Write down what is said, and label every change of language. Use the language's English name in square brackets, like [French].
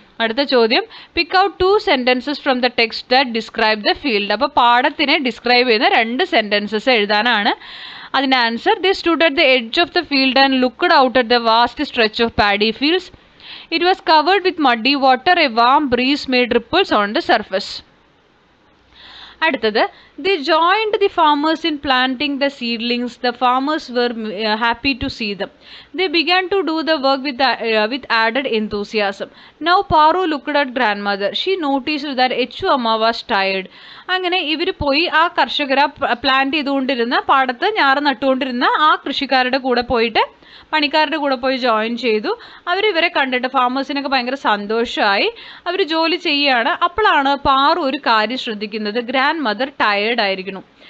[Malayalam] അടുത്ത ചോദ്യം, [English] Pick out 2 sentences from the text that describe the field. [Malayalam] അപ്പോൾ പാടത്തിനെ describe ചെയ്യുന്ന 2 സെൻറ്റൻസസ് എഴുതാനാണ്. അതിൻ്റെ answer, [English] They stood at the edge of the field and looked out at the vast stretch of paddy fields. It was covered with muddy water. A warm breeze made ripples on the surface. അടുത്തത്, they joined the farmers in planting the seedlings. The farmers were happy to see them. They began to do the work with added enthusiasm. Now Paru looked at grandmother. She noticed that Echu Amma was tired. [Malayalam] അങ്ങനെ ഇവർ പോയി ആ കർഷകരെ plant ചെയ്തുകൊണ്ടിരുന്ന പാടത്ത് ഞാറ് നട്ടുകൊണ്ടിരുന്ന ആ കൃഷിക്കാരുടെ കൂടെ പോയിട്ട്, പണിക്കാരുടെ കൂടെ പോയി ജോയിൻ ചെയ്തു. ഇവരെ കണ്ടിട്ട് ഫാമേഴ്സിനൊക്കെ ഭയങ്കര സന്തോഷമായി. അവർ ജോലി ചെയ്യുകയാണ്. അപ്പോഴാണ് പാറു ഒരു കാര്യം ശ്രദ്ധിക്കുന്നത്, ഗ്രാൻഡ് മദർ ടയേർഡ് ആയിരിക്കുന്നു.